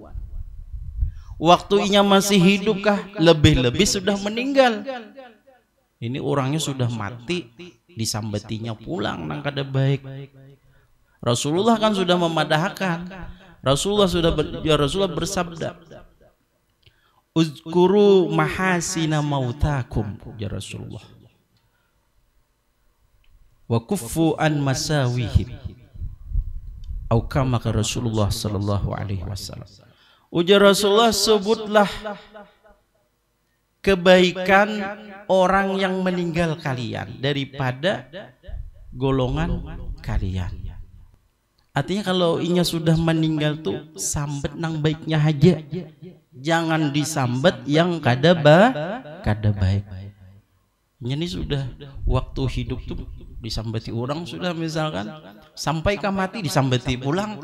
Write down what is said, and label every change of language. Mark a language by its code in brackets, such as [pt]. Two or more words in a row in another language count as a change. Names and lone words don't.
[bjn] Waktu inya masih hidupkah, lebih-lebih sudah meninggal. Ini orangnya sudah mati, disambatinya pulang nang kada baik. Rasulullah kan sudah memadahkan. Rasulullah bersabda, [ar] اذكروا محاسن موتاكم يا رسول الله وكفوا عن مساويهم, [bjn] atau [ar] kama kata رسول الله صلى الله عليه وسلم. [bjn] Ujar Rasulullah, sebutlah kebaikan orang yang meninggal kalian daripada golongan kalian. Artinya kalau inya sudah meninggal tuh sambet nang baiknya aja, jangan disambet yang kada baik. Ini sudah waktu hidup tuh disambeti orang sudah, misalkan sampai ke mati disambeti pulang.